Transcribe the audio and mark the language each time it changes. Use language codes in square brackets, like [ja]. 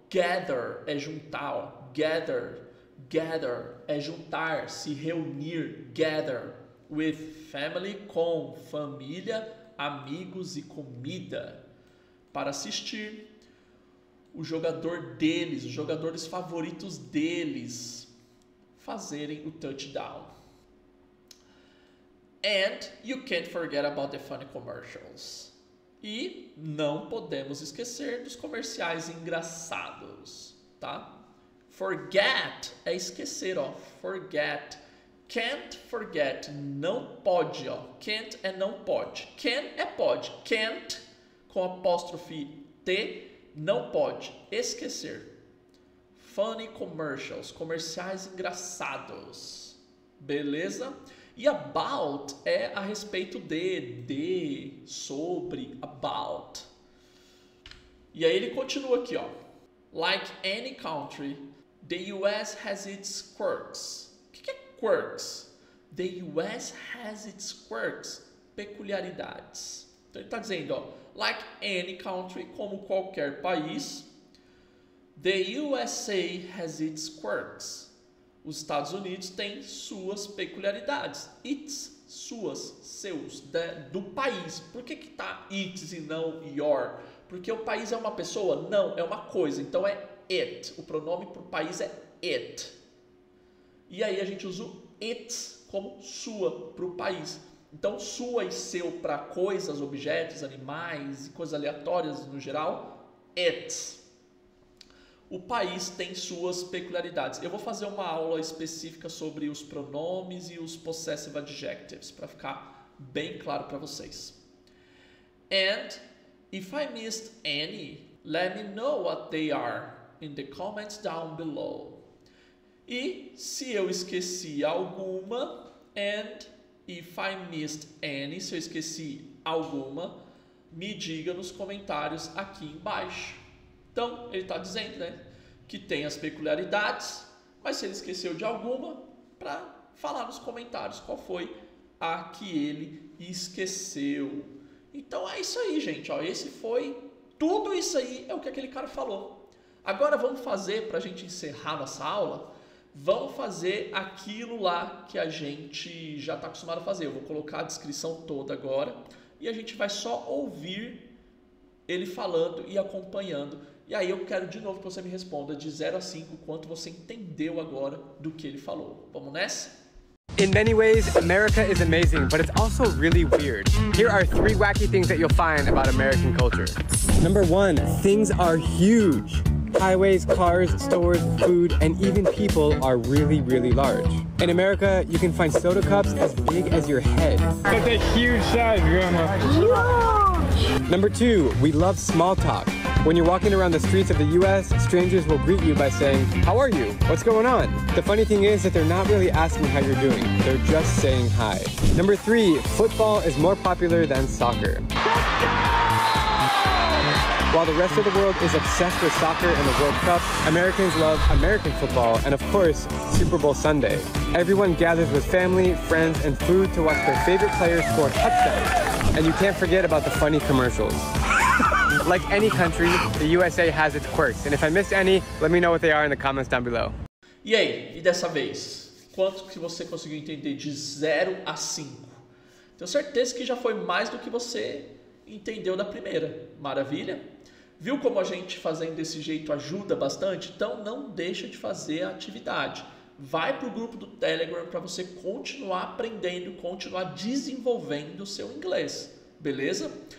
[pt] Gather é juntar, ó. Gather é juntar, se reunir, gather. [en] With family, [pt] com família, amigos e comida, para assistir o jogador deles, os jogadores favoritos deles, fazerem o touchdown. [en] And you can't forget about the funny commercials. [pt] E não podemos esquecer dos comerciais engraçados, tá? Forget é esquecer, ó. Forget. [en] Can't forget, [pt] não pode, ó. Can't é não pode. Can é pode. Can't, com apóstrofe T, não pode. Esquecer. [en] Funny commercials, [pt] comerciais engraçados. Beleza? E about é a respeito de, sobre, about. E aí ele continua aqui, ó. [en] Like any country, the US has its quirks. [pt] O que é quirks? [en] The US has its quirks. [pt] Peculiaridades. Então ele está dizendo, ó. [en] Like any country, [pt] como qualquer país, [en] the USA has its quirks. [pt] Os Estados Unidos têm suas peculiaridades. Its, suas, seus, do país. Por que tá its e não your? Porque o país é uma pessoa? Não, é uma coisa. Então é it. O pronome para o país é it. E aí a gente usa o its como sua para o país. Então sua e seu para coisas, objetos, animais e coisas aleatórias no geral, it. O país tem suas peculiaridades. Eu vou fazer uma aula específica sobre os pronomes e os possessive adjectives, para ficar bem claro para vocês. [en] And if I missed any, let me know what they are in the comments down below. [pt] E se eu esqueci alguma, [en] and if I missed any, [pt] se eu esqueci alguma, me diga nos comentários aqui embaixo. Então, ele está dizendo, né, que tem as peculiaridades, mas se ele esqueceu de alguma, para falar nos comentários qual foi a que ele esqueceu. Então, é isso aí, gente. Ó, tudo isso aí é o que aquele cara falou. Agora, vamos fazer, para a gente encerrar nossa aula, vamos fazer aquilo lá que a gente já está acostumado a fazer. Eu vou colocar a descrição toda agora e a gente vai só ouvir ele falando e acompanhando. E aí eu quero de novo que você me responda de 0 a 5 quanto você entendeu agora do que ele falou. Vamos nessa? [en] In many ways, America is amazing, but it's also really weird. Here are 3 wacky things that you'll find about American culture. Number 1, things are huge. Highways, cars, stores, food, and even people are really, really large. In America, you can find soda cups as big as your head. That's a huge size, Grandma. Number 2, we love small talk. When you're walking around the streets of the US, strangers will greet you by saying, "How are you? What's going on?" The funny thing is that they're not really asking how you're doing. They're just saying hi. Number 3, football is more popular than soccer. While the rest of the world is obsessed with soccer and the World Cup, Americans love American football and, of course, Super Bowl Sunday. Everyone gathers with family, friends, and food to watch their favorite players score touchdowns. And you can't forget about the funny commercials. Like any country, the USA has its quirks. And if I missed any, let me know what they are in the comments down below. [pt] E aí, e dessa vez? Quanto que você conseguiu entender de 0 a 5? Tenho certeza que já foi mais do que você entendeu da primeira. Maravilha? Viu como a gente fazendo desse jeito ajuda bastante? Então não deixa de fazer a atividade. Vai para o grupo do Telegram para você continuar aprendendo, continuar desenvolvendo o seu inglês. Beleza?